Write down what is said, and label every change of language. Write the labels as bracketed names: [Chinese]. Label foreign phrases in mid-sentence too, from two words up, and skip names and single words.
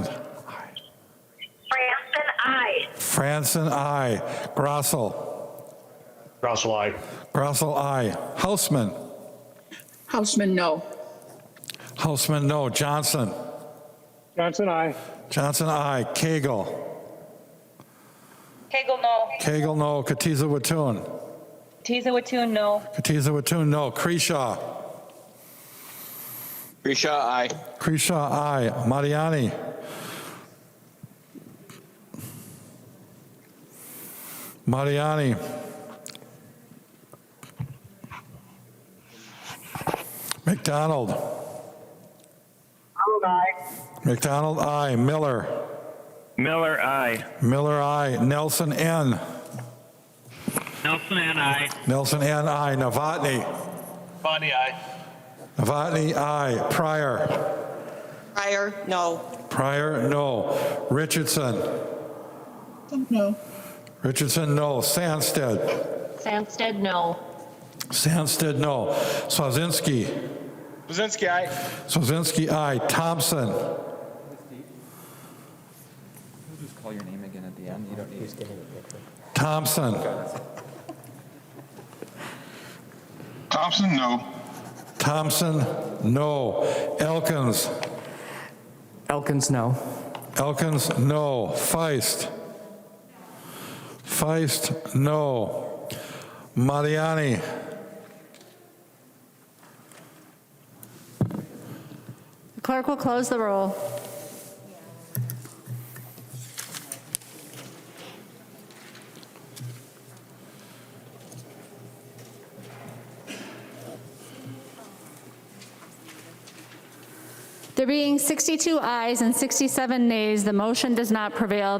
[English] Franson, aye. Franson, aye. Grossel. Russell, aye. Grossel, aye. Hausman. Houseman, no. Hausman, no. Johnson. Johnson, aye. Johnson, aye. Cagle. Kegel, no. Cagle, no. Katiza Watun. Tiza Watun, no. Katiza Watun, no. Creshaw. Grisha, aye. Creshaw, aye. Mariani. Mariani. McDonald. McDonald, aye. Miller. Miller, aye. Miller, aye. Nelson, N. Nelson and I. Nelson, N, aye. Novotny. Bonnie, aye. Novotny, aye. Pryor. Pryor, no. Pryor, no. Richardson. No. Richardson, no. Sandsted. Sandsted, no. Sandsted, no. Swazinski. Swazinski, aye. Swazinski, aye. Thompson. Just call your name again at the end. You don't need to. Thompson. Thompson, no. Thompson, no. Elkins. Elkins, no. Elkins, no. Feist. Feist, no. Mariani. The clerk will close the roll. There being 62 ayes and 67 nays, the motion does not prevail.